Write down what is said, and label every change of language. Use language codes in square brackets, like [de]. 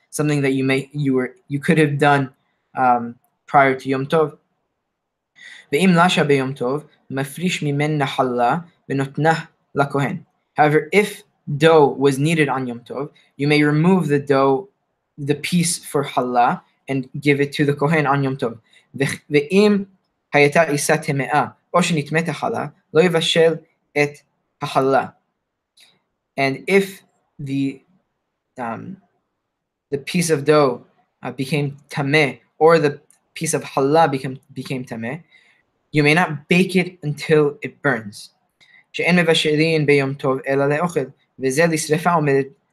[en] something that you could have done prior to Yom Tov. [he] ואם לשה ביום טוב, מפריש ממנה חלה ונותנה לכהן. [en] However, if dough was needed on Yom Tov, you may remove the piece for challah, and give it to the kohen on Yom Tov. [he] ואם הייתה עיסה טמאה, או שנטמאת החלה, לא יבשל את החלה. [en] And if the piece of dough became tameh, or the piece of challah became tameh, you may not bake it until it burns. [he] שאין מבשלים ביום טוב אלא לאוכל, וזה לשרפה עומדת.